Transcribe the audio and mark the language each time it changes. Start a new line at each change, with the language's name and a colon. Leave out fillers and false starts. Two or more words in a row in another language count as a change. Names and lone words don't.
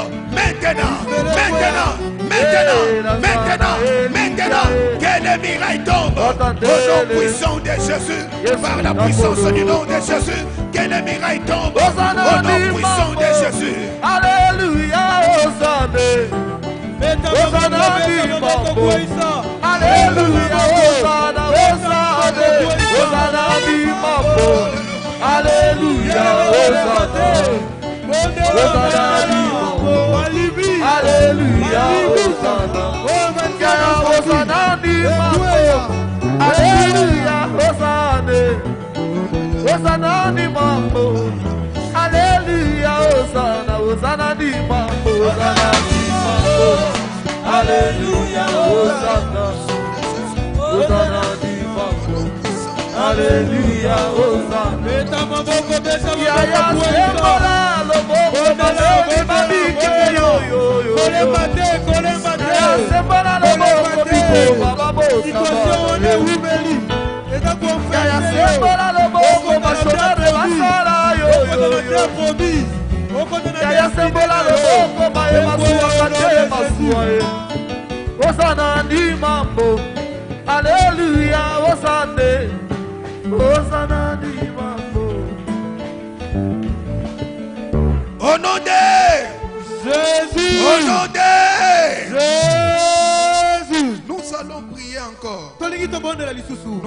French: Maintenant. Maintenant. Maintenant. Maintenant. Maintenant. Que les mirailles tombent. Au nom puissant de Jésus. Par la puissance du nom de Jésus. Que les mirailles tombent. Au nom puissant de Jésus. Alléluia.
Lingala: Hosanna. Hosanna di mambo. Alléluia. Hosanna. Hosanna. Hosanna di mambo. Alléluia. Hosanna. Hosanna di mambo. Alléluia. Hosanna. Hosanna di mambo. Alléluia. Hosanna. Hosanna di mambo. Alléluia. Hosanna. Hosanna di mambo. Hosanna di mambo. Alléluia. Hosanna. Hosanna di mambo. Alléluia. Hosanna. Yaya sembola loboko balobi babike yo yo yo. Yaya sembola loboko biko bababosa. Yaya sembola loboko bashonare basala yo yo yo. Yaya sembola loboko baye masuwa kate masuwa ye. Hosanna di mambo. Alléluia. Hosanna. Hosanna di mambo.
French: Au nom de Jésus. Au nom de Jésus. Nous allons voulons prier encore. Nous